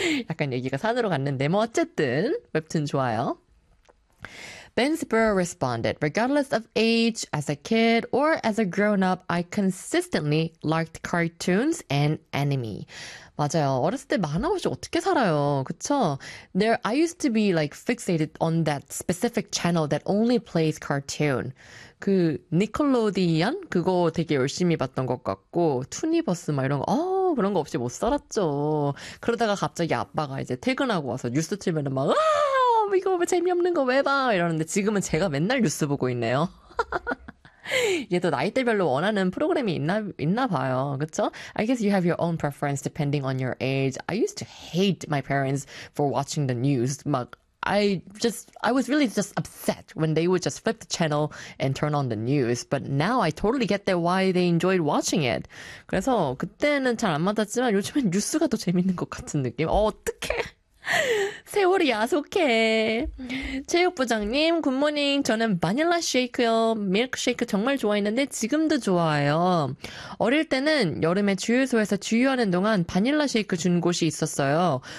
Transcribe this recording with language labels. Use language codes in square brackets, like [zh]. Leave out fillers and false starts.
[ko] 약간 얘기가 산으로 갔는데 뭐 어쨌든 웹툰 좋아요. [en] Ben Spur responded, regardless of age, as a kid or as a grown-up, I consistently liked cartoons and anime. [ko] 맞아요. 어렸을 때 만화 없이 어떻게 살아요? 그쵸? [en] There, I used to be like fixated on that specific channel that only plays cartoon. [ko] 그 니콜로디언? 그거 되게 열심히 봤던 것 같고 투니버스 막 이런 거. 어, 그런 거 없이 못 살았죠. 그러다가 갑자기 아빠가 이제 퇴근하고 와서 뉴스 틀면 막 아! 이거 왜 재미없는 거 왜 봐? 이러는데 지금은 제가 맨날 뉴스 보고 있네요. 얘도 나이대별로 원하는 프로그램이 있나 봐요. 그쵸? [en] I guess you have your own preference depending on your age. I used to hate my parents for watching the news. 막 I was really just upset when they would just flip the channel and turn on the news. But now I totally get that why they enjoyed watching it. [ko] 그래서 그때는 잘 안 맞았지만 요즘엔 뉴스가 더 재밌는 것 같은 느낌. 어, 어떡해. 세월이 야속해. 체육부장님, 굿모닝. 저는 바닐라 쉐이크요. 밀크쉐이크 정말 좋아했는데 지금도 좋아해요. 어릴 때는 여름에 주유소에서 주유하는 동안 바닐라 쉐이크 준 곳이 있었어요.